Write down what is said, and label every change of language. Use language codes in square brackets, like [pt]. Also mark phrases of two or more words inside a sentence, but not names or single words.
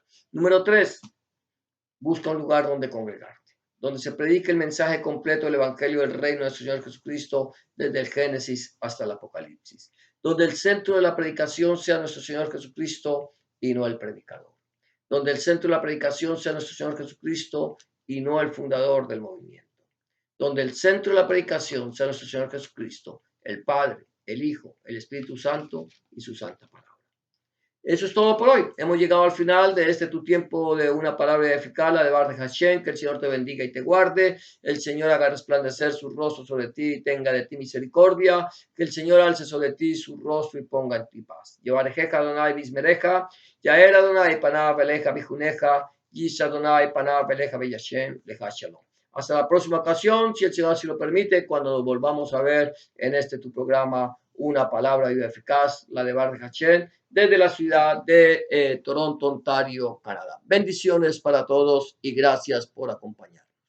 [es] Número tres, busca un lugar donde congregarte, donde se predique el mensaje completo del Evangelio del Reino de Señor Jesucristo desde el Génesis hasta el Apocalipsis, donde el centro de la predicación sea nuestro Señor Jesucristo y no el predicador, donde el centro de la predicación sea nuestro Señor Jesucristo y no el fundador del movimiento, donde el centro de la predicación sea nuestro Señor Jesucristo, el Padre, el Hijo, el Espíritu Santo y su santa palabra. Eso es todo por hoy. Hemos llegado al final de este tu tiempo de una palabra eficaz, la de Bar de Hashem. Que el Señor te bendiga y te guarde. El Señor haga resplandecer su rostro sobre ti y tenga de ti misericordia. Que el Señor alce sobre ti su rostro y ponga en ti paz. [he] יברכך אדני וישמרך. יאר אדני פניו אליך ויחנך. ישא אדני פניו אליך וישם לך שלום. [es] Hasta la próxima ocasión, si el Señor así lo permite, cuando nos volvamos a ver en este tu programa, una palabra viva eficaz, la de Bar de Hashem, desde la ciudad de Toronto, Ontario, Canadá. Bendiciones para todos y gracias por acompañarnos.